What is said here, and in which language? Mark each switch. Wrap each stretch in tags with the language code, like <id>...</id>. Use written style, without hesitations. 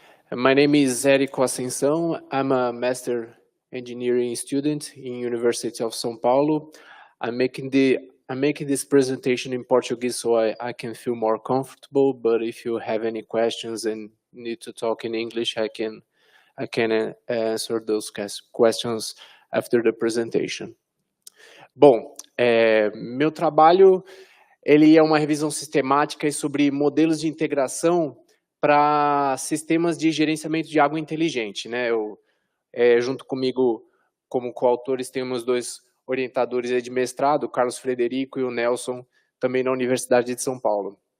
<en>My name is Érico Ascensão. I'm a master engineering student in University of São Paulo. I'm making this presentation in Portuguese so I can feel more comfortable. But if you have any questions and need to talk in English, I can answer those questions after the presentation.</en> <pt>Bom, meu trabalho ele é uma revisão sistemática sobre modelos de integração para sistemas de gerenciamento de água inteligente, né? Junto comigo, como coautores, temos 2 orientadores de mestrado, o Carlos Frederico e o Nelson, também na Universidade de São Paulo.</pt>